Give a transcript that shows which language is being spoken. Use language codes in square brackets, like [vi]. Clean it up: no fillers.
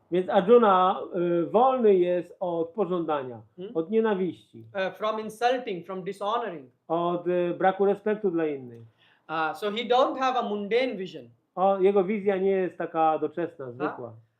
[pl] Więc Arjuna wolny jest od pożądania, od nienawiści, [en] from insulting, from dishonoring. [pl] od braku respektu dla innych. [en] So he don't have a mundane vision. [pl] Jego wizja nie jest taka doczesna, zwykła.